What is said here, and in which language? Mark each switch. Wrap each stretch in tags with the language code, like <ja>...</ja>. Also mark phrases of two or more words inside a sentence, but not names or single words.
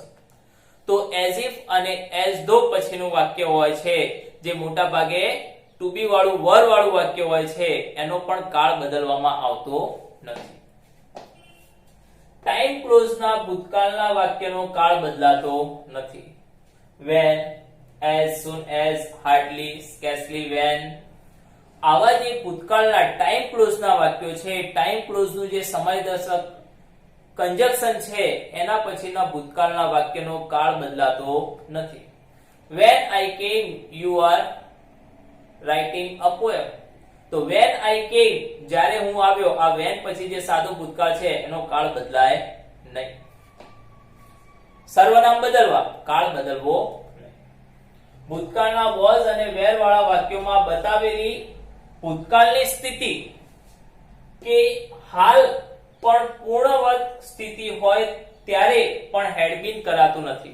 <gu>તો</gu> <en>as if</en> <gu>અને</gu> <en>as though</en> <gu>પછીનું વાક્ય હોય છે જે મોટા ભાગે</gu> <en>to be</en> <gu>વાળું, વર વાળું વાક્ય હોય છે, એનો પણ કાળ બદલવામાં આવતો નથી.</gu> <en>time clause</en> <gu>ના ભૂતકાળના વાક્યનો કાળ બદલાતો નથી.</gu> <en>when, as soon as, hardly, scarcely, when,</en> <gu>આવા જે ભૂતકાળના</gu> <en>time clause</en> <gu>ના વાક્યો છે,</gu> <en>time clause</en> <gu>નું જે સમયદર્શક કંજક્શન છે એના પછીના ભૂતકાળના વાક્યનો કાળ બદલાતો નથી.</gu> <en>when I came you are writing a poem.</en> <gu>તો</gu> <en>when I came,</en> <gu>જ્યારે હું આવ્યો, આ when પછી જે સાદું ભૂતકાળ છે એનો કાળ બદલાય નહીં. સર્વનામ બદલવા, કાળ બદલવો નહીં. ભૂતકાળના was અને were વાળા વાક્યોમાં બતાવેલી ભૂતકાળની સ્થિતિ કે હાલ પણ પૂર્ણવત સ્થિતિ હોય ત્યારે પણ</gu> <en>had been</en> <gu>કરાતું નથી.</gu>